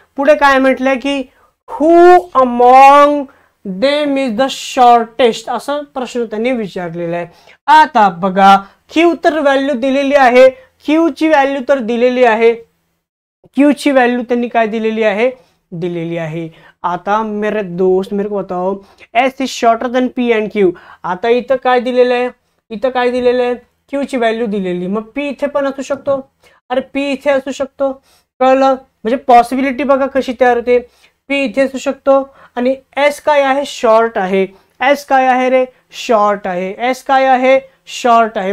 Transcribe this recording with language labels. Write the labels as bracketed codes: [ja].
[mr] पुढे काय म्हटलंय की [en] who among them is the shortest, [mr] असा प्रश्न त्यांनी विचारलेला आहे. आता बघा, क्यू तर व्हॅल्यू दिलेली आहे, क्यू ची व्हॅल्यू तर दिलेली आहे, क्यू ची व्हॅल्यू त्यांनी काय दिलेली आहे, दिलेली आहे. [en] आता [hi] मेरे दोस्त मेरे को बताओ, [en] S is shorter than P and Q. [mr] आता इथं काय दिलेलं आहे, इथं काय दिलेलं आहे, क्यू ची व्हॅल्यू दिलेली. मग पी इथे पण असू शकतो, अरे पी इथे असू शकतो. कळलं. म्हणजे पॉसिबिलिटी बघा कशी तयार होते. पी इथे असू शकतो आणि एस काय आहे, शॉर्ट आहे. एस काय आहे रे, शॉर्ट आहे. एस काय आहे, शॉर्ट आहे.